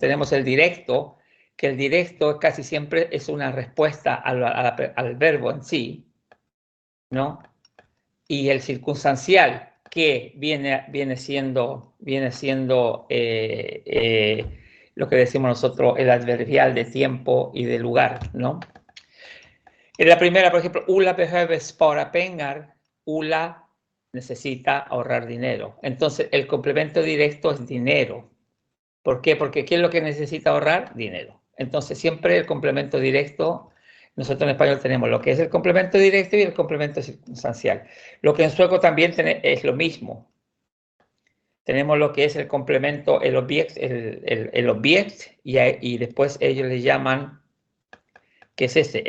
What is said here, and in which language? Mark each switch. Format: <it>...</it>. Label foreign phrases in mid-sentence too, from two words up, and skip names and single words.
<es>Tenemos el directo, que el directo casi siempre es una respuesta al verbo en sí, ¿no? Y el circunstancial, que viene siendo lo que decimos nosotros, el adverbial de tiempo y de lugar, ¿no? En la primera, por ejemplo,</es> <sv>Ulla behöver spara pengar.</sv> <es>Ulla necesita ahorrar dinero. Entonces, el complemento directo es dinero. ¿Por qué? Porque ¿qué es lo que necesita ahorrar? Dinero. Entonces, siempre el complemento directo, nosotros en español tenemos lo que es el complemento directo y el complemento circunstancial. Lo que en sueco también es lo mismo. Tenemos lo que es el complemento, el object, y después ellos le llaman, ¿qué es este?</es>